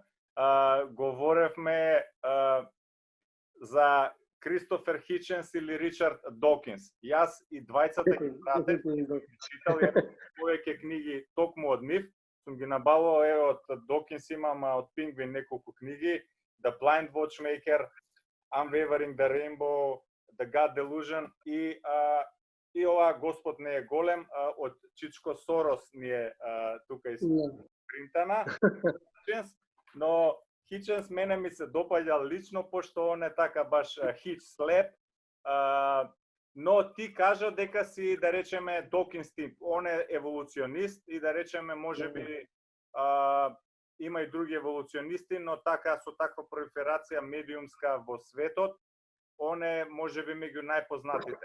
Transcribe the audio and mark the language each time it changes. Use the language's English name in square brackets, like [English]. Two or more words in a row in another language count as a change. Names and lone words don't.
[Macedonian] Говоревме за Кристофер Хиченс или Ричард Докинс. Јас и двајцата ги пратев, читал повеќе книги токму од нив. Сум ги набавувал, од Докинс имам, од Пингвин неколку книги, The Blind Watchmaker, Unwavering the Rainbow, The God Delusion и ова Господ не е голем, од Чичко Сорос ни е тука испринтана. Но Хиченс мене ми се допаѓа лично, пошто он е така баш хич слеп, но ти кажа дека си, да речеме, Докинс тип, он е еволуционист и да речеме, може би, има и други еволуционисти, но така со таква пролиферација медиумска во светот, он е можеби меѓу најпознатите.